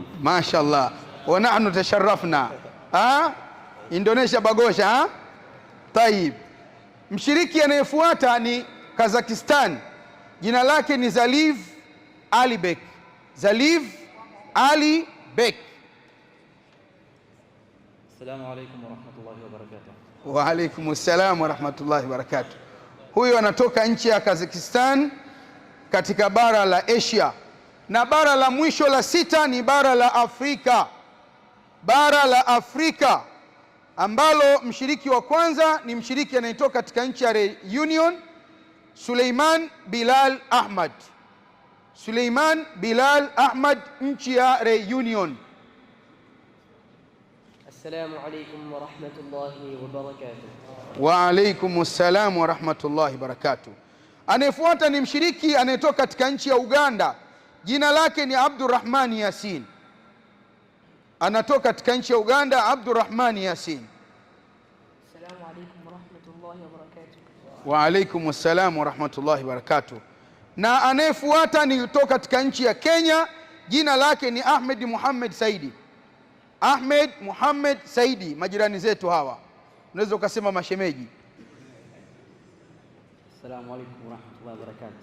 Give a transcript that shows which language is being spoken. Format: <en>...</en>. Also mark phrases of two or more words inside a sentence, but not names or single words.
<ar>ما شاء الله. ونحن تشرفنا. Indonesia باغوشا. Tayib.</ar> <sw>Mshiriki anayefuata ni Kazakhstan. Jina lake ni Zaliv Ali Bek. Zaliv Ali Bek.</sw> <ar>السلام عليكم ورحمة الله وبركاته. وعليكم السلام ورحمة الله وبركاته.</ar> <sw>Huyo anatoka nchi ya Kazakhstan katika bara la Asia. Na bara la mwisho la 6 ni bara la Afrika. Bara la Afrika ambalo mshiriki wa kwanza ni mshiriki anayetoka katika nchi ya Reunion, Suleiman Bilal Ahmad. Suleiman Bilal Ahmad, nchi ya Reunion.</sw> <ar>السلام عليكم ورحمة الله وبركاته. وعليكم السلام ورحمة الله وبركاته.</ar> <sw>Anayefuata ni mshiriki anayetoka katika nchi ya Uganda. Jina lake ni Abdurrahman Yasin. Anatoka katika nchi ya Uganda, Abdurrahman Yasin.</sw> <ar>السلام عليكم ورحمة الله وبركاته. وعليكم السلام ورحمة الله وبركاته.</ar> <sw>Na anayefuata ni kutoka katika nchi ya Kenya. Jina lake ni Ahmed Muhammad Saidi. Ahmed Muhammad Saidi, majirani zetu hawa, unaweza ukasema mashemeji.</sw> <ar>السلام عليكم ورحمة الله وبركاته.</ar>